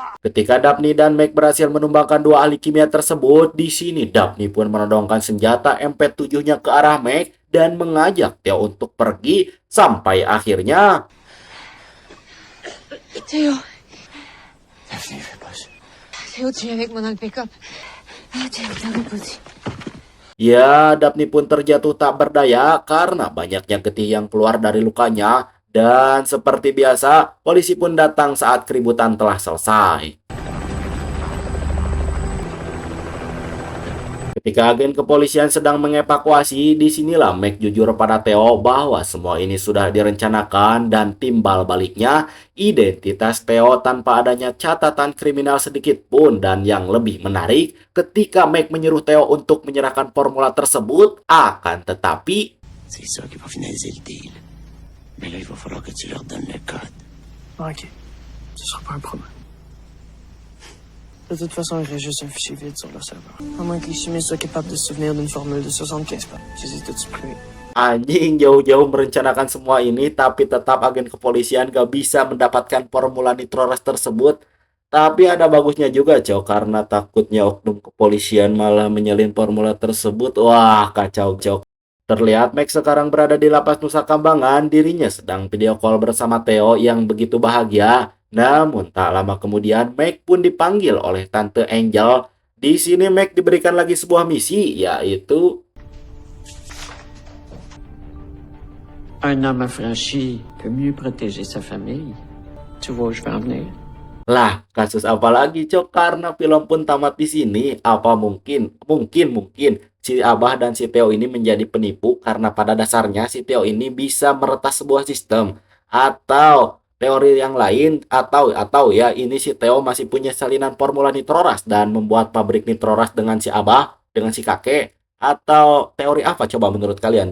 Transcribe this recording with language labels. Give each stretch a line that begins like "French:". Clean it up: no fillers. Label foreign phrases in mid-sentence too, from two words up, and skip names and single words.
Indonesian: Ketika Daphne dan Meg berhasil menumbangkan dua ahli kimia tersebut, di sini Daphne pun menodongkan senjata MP7-nya ke arah Meg dan mengajak Theo untuk pergi sampai akhirnya
French: Théo, Daphne, fais pas ça. Théo, tu viens avec moi dans le pick-up. Ah, Théo, t'as petit.
Indonesian: ya, Daphne pun terjatuh tak berdaya karena banyaknya getih yang keluar dari lukanya. Dan seperti biasa, polisi pun datang saat keributan telah selesai. Ketika agen kepolisian sedang mengevakuasi, disinilah Meg jujur pada Theo bahwa semua ini sudah direncanakan dan timbal baliknya identitas Theo tanpa adanya catatan kriminal sedikit pun. Dan yang lebih menarik, ketika Meg menyuruh Theo untuk menyerahkan formula tersebut, akan tetapi
French: C'est ça qui va finaliser le deal. Mais là, il va falloir que tu leur donnes le code. Ok. Ce sera pas un problème. De toute façon, il reste juste un fichier vide sur leur serveur. À moins que les chimistes soient capables de se souvenir d'une formule de 75 pas. Je les ai tous supprimés.
Indonesian: anjing jauh-jauh merencanakan semua ini, tapi tetap agen kepolisian gak bisa mendapatkan formula nitroras tersebut. Tapi ada bagusnya juga, Cok, karena takutnya oknum kepolisian malah menyelin formula tersebut. Wah, kacau, Cok. Terlihat Meg sekarang berada di lapas Nusa Kambangan, dirinya sedang
English: video call
Indonesian: bersama Theo yang begitu bahagia. Namun tak lama kemudian Meg pun dipanggil oleh Tante Angel. Di sini Meg diberikan lagi sebuah misi, yaitu
French: Un homme affranchi peut mieux protéger sa famille. Tu vois où je veux en venir?
Indonesian: lah, kasus apa lagi, Cok? Karena film pun tamat di sini. Apa mungkin si Abah dan si Theo ini menjadi penipu karena pada dasarnya si Theo ini bisa meretas sebuah sistem, atau teori yang lain, atau ya ini si Theo masih punya salinan formula nitroras dan membuat pabrik nitroras dengan si Abah, dengan si kakek, atau teori apa coba menurut kalian?